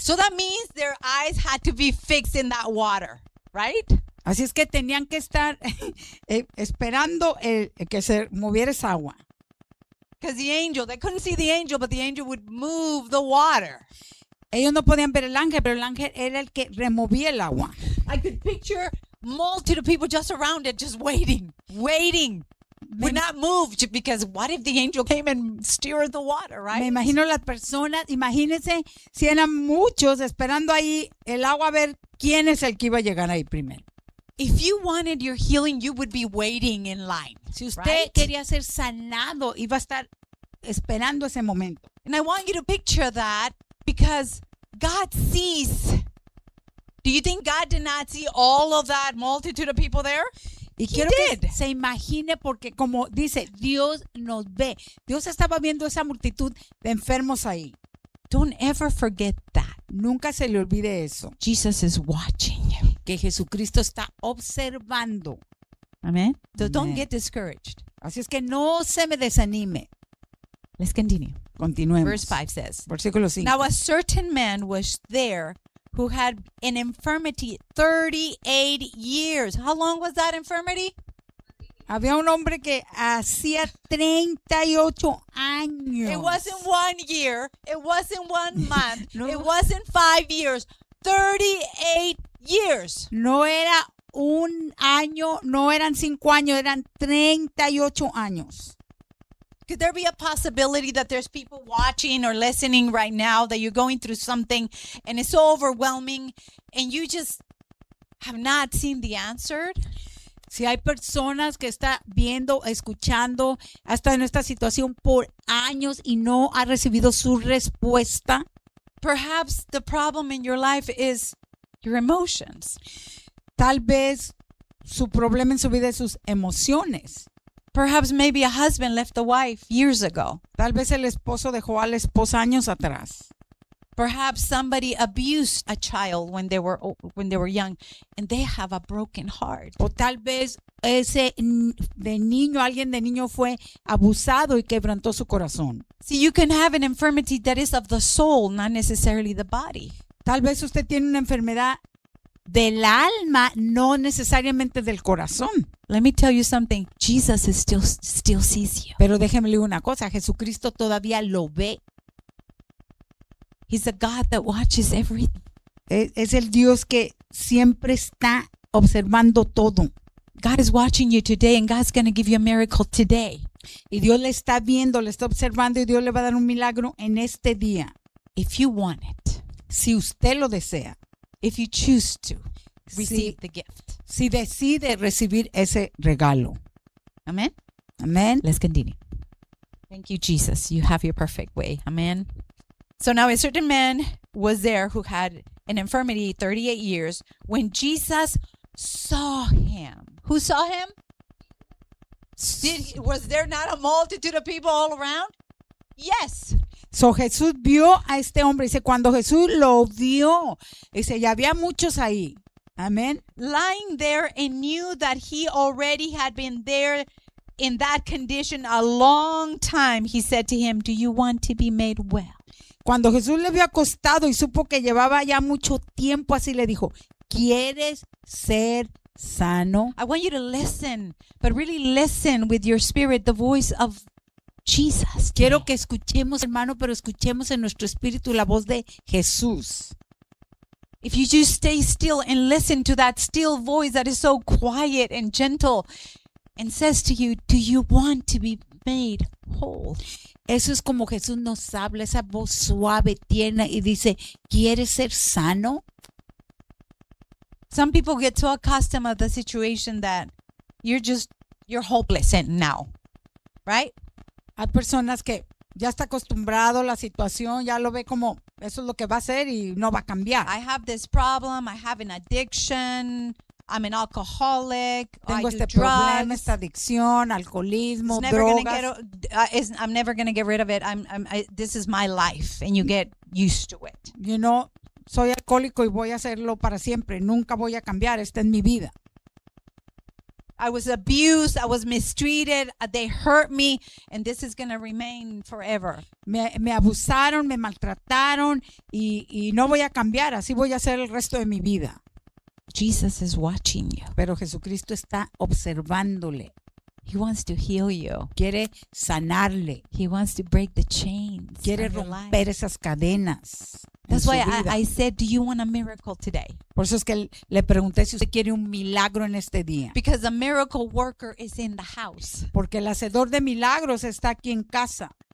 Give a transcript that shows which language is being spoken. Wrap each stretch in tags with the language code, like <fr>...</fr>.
<en>So that means their eyes had to be fixed in that water, right?</en> <es>Así es que tenían que estar esperando que se moviera esa agua.</es> <en>Because the angel, they couldn't see the angel, but the angel would move the water.</en> <es>Ellos no podían ver el ángel, pero el ángel era el que removía el agua.</es> <en>I could picture multitude of people just around it, just waiting. Would not move, because what if the angel came and stirred the water, right?</en> <es>Me imagino las personas, imagínense si eran muchos esperando ahí el agua a ver quién es el que iba a llegar ahí primero.</es> <en>If you wanted your healing, you would be waiting in line.</en> <es>Si usted</es> <en>right?</en> <es>quería ser sanado, iba a estar esperando ese momento.</es> <en>And I want you to picture that because God sees. Do you think God did not see all of that multitude of people there?</en> <es>Y</es> <en>he</en> <es>quiero</es> <en>did.</en> <es>Que se imagine porque como dice, Dios nos ve. Dios estaba viendo esa multitud de enfermos ahí.</es> <en>Don't ever forget that.</en> <es>Nunca se le olvide eso.</es> <en>Jesus is watching.</en> <es>Que Jesucristo está observando.</es> <en>Amen. So don't get discouraged.</en> <es>Así es que no se me desanime.</es> <en>Let's continue.</en> <es>Continuemos.</es> <en>Verse 5 says.</en> <es>Versículo 5.</es> <en>Now a certain man was there who had an infirmity 38 years. How long was that infirmity?</en> <es>Había un hombre que hacía 38 años.</es> <en>It wasn't 1 year. It wasn't 1 month. No. It wasn't 5 years. 38 years.</en> <es>No era un año, no eran 5 años, eran 38 años.</es> <en>Could there be a possibility that there's people watching or listening right now that you're going through something and it's so overwhelming and you just have not seen the answer?</en> <es>Si hay personas que está viendo, escuchando, ha estado en esta situación por años y no ha recibido su respuesta.</es> <en>Perhaps the problem in your life is your emotions.</en> <es>Tal vez su problema en su vida es sus emociones.</es> <en>Perhaps maybe a husband left the wife years ago.</en> <es>Tal vez el esposo dejó a la esposa años atrás.</es> <en>Perhaps somebody abused a child when they were young and they have a broken heart.</en> <es>O tal vez ese de niño, alguien de niño fue abusado y quebrantó su corazón.</es> <en>See, you can have an infirmity that is of the soul, not necessarily the body.</en> <es>Tal vez usted tiene una enfermedad del alma, no necesariamente del corazón.</es> <en>Let me tell you something. Jesus is still sees you.</en> <es>Pero déjeme decir una cosa. Jesucristo todavía lo ve.</es> <en>He's a God that watches everything.</en> <es>Es el Dios que siempre está observando todo.</es> <en>God is watching you today and God's going to give you a miracle today.</en> <es>Y Dios le está viendo, le está observando y Dios le va a dar un milagro en este día.</es> <en>If you want it.</en> <es>Si usted lo desea.</es> <en>If you choose to receive the gift.</en> <es>Si decide recibir ese regalo.</es> <en>Amen. Amen. Let's continue. Thank you, Jesus. You have your perfect way. Amen. So now a certain man was there who had an infirmity 38 years. When Jesus saw him. Who saw him? Was there not a multitude of people all around? Yes.</en> <es>So Jesús vio a este hombre. Dice, cuando Jesús lo vio, dice, ya había muchos ahí. Amen.</es> <en>Lying there and knew that he already had been there in that condition a long time, he said to him, do you want to be made well?</en> <es>Cuando Jesús le vio acostado y supo que llevaba ya mucho tiempo así, le dijo, ¿quieres ser sano?</es> <en>I want you to listen, but really listen with your spirit, the voice of Jesus.</en> <es>Quiero que escuchemos, hermano, pero escuchemos en nuestro espíritu la voz de Jesús.</es> <en>If you just stay still and listen to that still voice that is so quiet and gentle and says to you, do you want to be made whole?</en> <es>Eso es como Jesús nos habla, esa voz suave, tierna, y dice, ¿quieres ser sano?</es> <en>Some people get so accustomed to the situation that you're hopeless and now, right?</en> <es>Hay personas que ya está acostumbrado a la situación, ya lo ve como eso es lo que va a ser y no va a cambiar.</es> <en>I have this problem, I have an addiction, I'm an alcoholic,</en> <es>tengo este</es> <en>do drugs.</en> <es>Problema, esta adicción, alcoholismo,</es> <en>it's</en> <es>drogas.</es> <en>I'm never going to get rid of it. This is my life and you get used to it. You know,</en> <es>soy alcohólico y voy a hacerlo para siempre. Nunca voy a cambiar. Esta es mi vida.</es> <en>I was abused. I was mistreated. They hurt me. And this is going to remain forever.</en> <es>Me abusaron, me maltrataron y no voy a cambiar. Así voy a hacer el resto de mi vida.</es> <en>Jesus is watching you.</en> <es>Pero Jesucristo está observándole.</es> <en>He wants to heal you.</en> <es>Quiere sanarle.</es> <en>He wants to break the chains.</en> <es>Quiere romper esas cadenas.</es> <en>That's why I said, do you want a miracle today?</en> <es>Por eso es que le pregunté si usted quiere un milagro en este día.</es> <en>Because the miracle worker is in the house.</en> <es>Porque el hacedor de milagros está aquí en casa.</es>